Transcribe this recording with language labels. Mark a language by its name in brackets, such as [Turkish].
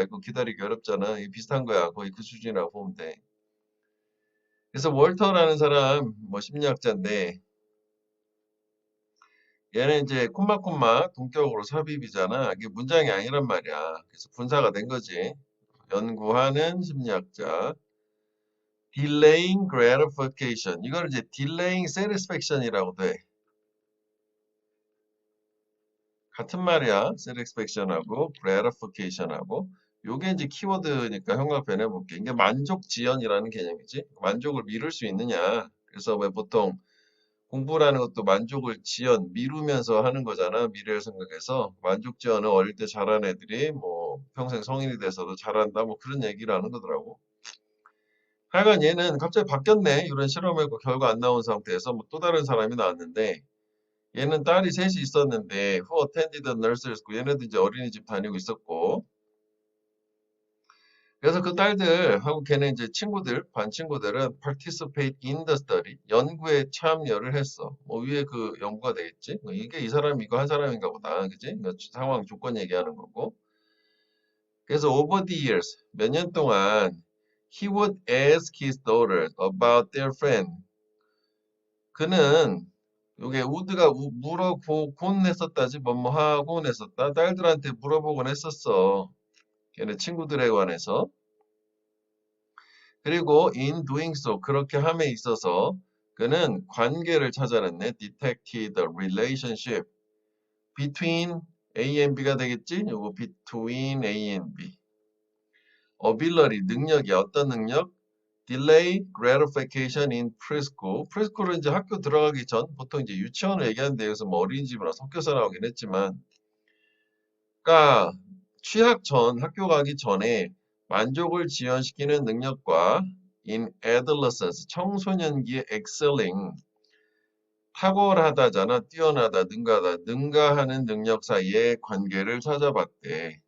[Korean] 이거 기다리기 어렵잖아. 이 비슷한 거야. 거의 그 수준이라고 보면 돼. 그래서 월터라는 사람 뭐 심리학자인데 얘는 이제 콤마콤마 동격으로 삽입이잖아. 이게 문장이 아니란 말이야. 그래서 분사가 된 거지. 연구하는 심리학자. [English] delaying gratification. [Korean] 이걸 이제 delaying satisfaction이라고도 해. 같은 말이야. satisfaction하고 gratification하고. 요게 이제 키워드니까 형광펜 해볼게. 이게 만족지연이라는 개념이지. 만족을 미룰 수 있느냐. 그래서 왜 보통 공부라는 것도 만족을 미루면서 하는 거잖아. 미래를 생각해서. 만족 지연은 어릴 때 잘한 애들이 뭐 평생 성인이 돼서도 잘한다. 뭐 그런 얘기를 하는 거더라고. 하여간 얘는 갑자기 바뀌었네. 이런 실험해고 결과 안 나온 상태에서 뭐 또 다른 사람이 나왔는데 얘는 딸이 셋이 있었는데 [English] who attended the nursery school. [Korean] 얘네도 이제 어린이집 다니고 있었고 그래서 그 딸들하고 걔네 이제 친구들, 반 친구들은 [English] participate in the study, [Korean] 연구에 참여를 했어. 뭐 위에 그 연구가 되겠지? 뭐 이게 이 사람 이거 한 사람인가 보다. 그지? 그러니까 상황 조건 얘기하는 거고. 그래서 [English] over the years, [Korean] 몇 년 동안 [English] he would ask his daughters about their friend. [Korean] 그는 요게 우드가 물어보곤 했었다지 뭐뭐 하곤 했었다. 딸들한테 물어보곤 했었어. 걔네 친구들에 관해서. 그리고 [English] in doing so [Korean] 그렇게 함에 있어서 그는 관계를 찾아냈네. [English] detected the relationship between A and B [Korean] 가 되겠지? 요거 [English] between A and B. [Korean] ability 능력이 어떤 능력? [English] delay gratification in preschool. [Korean] preschool은 이제 학교 들어가기 전 보통 이제 유치원을 얘기하는데 여기서 뭐 어린이집이랑 섞여서 나오긴 했지만 그러니까 취학 전 학교 가기 전에 만족을 지연시키는 능력과 [English] in adolescence [Korean] 청소년기의 excelling 탁월하다잖아 뛰어나다 능가하는 능력 사이의 관계를 찾아봤대.